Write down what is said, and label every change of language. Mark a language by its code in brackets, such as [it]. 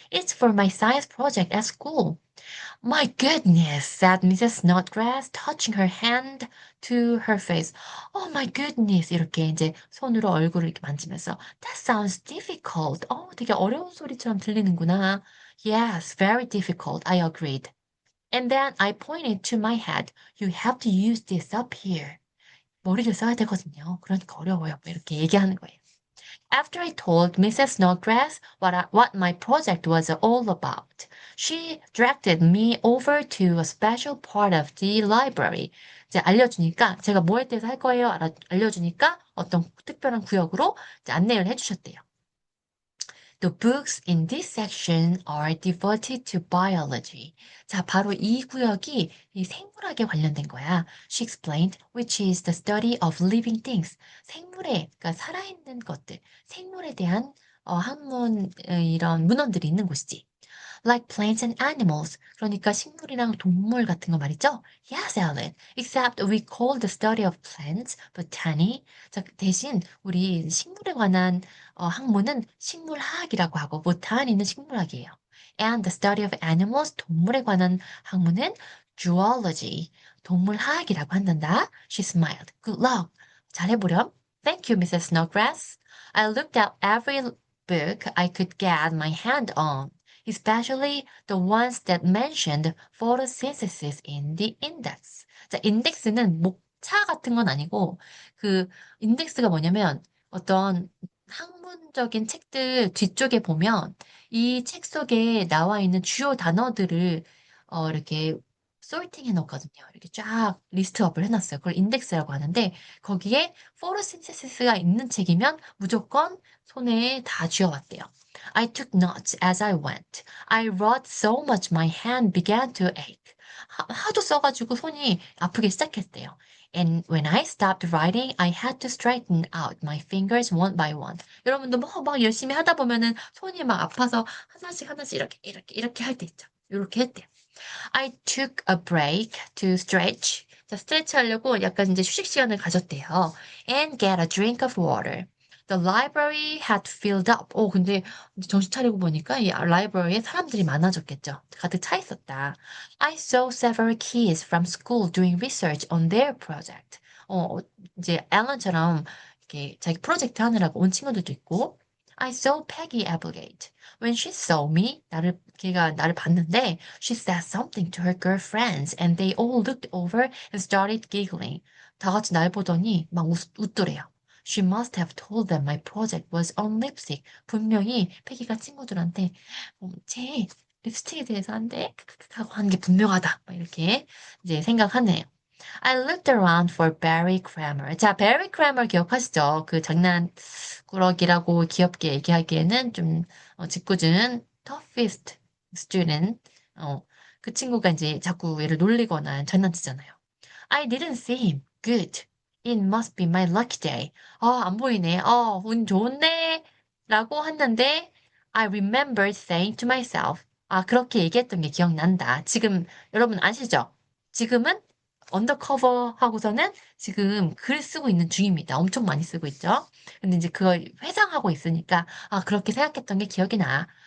[en] It's for my science project at school. My goodness, said Mrs. Snodgrass, touching her hand to her face. Oh my goodness, [ko] 이렇게 이제 손으로 얼굴을 이렇게 만지면서 [en] That sounds difficult. [ko] 되게 어려운 소리처럼 들리는구나. [en] Yes, very difficult, I agreed. And then I pointed to my head. You have to use this up here. [ko] 머리를 써야 되거든요. 그러니까 어려워요. 이렇게 얘기하는 거예요. [en] After I told Mrs. Snodgrass what my project was all about, she directed me over to a special part of the library. [ko] 이제 알려주니까 제가 뭐에 대해서 할 거예요. 알려주니까 어떤 특별한 구역으로 이제 안내를 해주셨대요. [en] The books in this section are devoted to biology. [ko] 자, 바로 이 구역이 이 생물학에 관련된 거야. [en] She explained, which is the study of living things. [ko] 생물에, 그러니까 살아있는 것들, 생물에 대한 학문, 이런 문헌들이 있는 곳이지. [en] Like plants and animals. [ko] 그러니까 식물이랑 동물 같은 거 말이죠. [en] Yes, Ellen. Except we call the study of plants botany. [ko] 자, 대신 우리 식물에 관한 학문은 식물학이라고 하고 botany는 식물학이에요. [en] And the study of animals, [ko] 동물에 관한 학문은 [en] zoology, [ko] 동물학이라고 한단다. [en] She smiled. Good luck. [ko] 잘해보렴. [en] Thank you, Mrs. Snodgrass. I looked at every book I could get my hand on. Especially the ones that mentioned photosynthesis in the index. [ko] 자, 인덱스는 목차 같은 건 아니고, 그, 인덱스가 뭐냐면, 어떤 학문적인 책들 뒤쪽에 보면, 이 책 속에 나와 있는 주요 단어들을, 이렇게, 소팅 해놓거든요. 이렇게 쫙 리스트업을 해놨어요. 그걸 인덱스라고 하는데, 거기에 포토신테시스가 있는 책이면 무조건 손에 다 쥐어왔대요. [en] I took notes as I went. I wrote so much my hand began to ache. [ko] 하도 써가지고 손이 아프기 시작했대요. [en] And when I stopped writing, I had to straighten out my fingers one by one. [ko] 여러분도 막 열심히 하다 보면은 손이 막 아파서 하나씩 하나씩 이렇게 할 때 있죠. 이렇게 했대요. [en] I took a break to stretch. [ko] 자, 스트레치 하려고 약간 이제 휴식 시간을 가졌대요. [en] And get a drink of water. The library had filled up. [ko] 근데 정신 차리고 보니까 이 라이브러리에 사람들이 많아졌겠죠. 가득 차 있었다. [en] I saw several kids from school doing research on their project. [ko] 이제 앨런처럼 이렇게 자기 프로젝트 하느라고 온 친구들도 있고. [en] I saw Peggy Applegate. When she saw me, [ko] 걔가 나를 봤는데, [en] she said something to her girlfriends, and they all looked over and started giggling. [ko] 다 같이 날 보더니 막 웃더래요. [en] She must have told them my project was on lipstick. [ko] 분명히 패기가 친구들한테 제 립스틱에 대해서 한데 하고 하는 게 분명하다. 막 이렇게 이제 생각하네요. [en] I looked around for Barry Cramer. [ko] 자, Barry Cramer 기억하시죠? 그 장난꾸러기라고 귀엽게 얘기하기에는 좀 짓궂은 [en] toughest student. [ko] 그 친구가 이제 자꾸 얘를 놀리거나 장난치잖아요. [en] I didn't see him. Good. It must be my lucky day. [ko] 안 보이네. 운 좋네. 라고 했는데 [en] I remember saying to myself. [ko] 아, 그렇게 얘기했던 게 기억난다. 지금 여러분 아시죠? 지금은 언더커버 하고서는 지금 글 쓰고 있는 중입니다. 엄청 많이 쓰고 있죠? 근데 이제 그걸 회상하고 있으니까, 아, 그렇게 생각했던 게 기억이 나.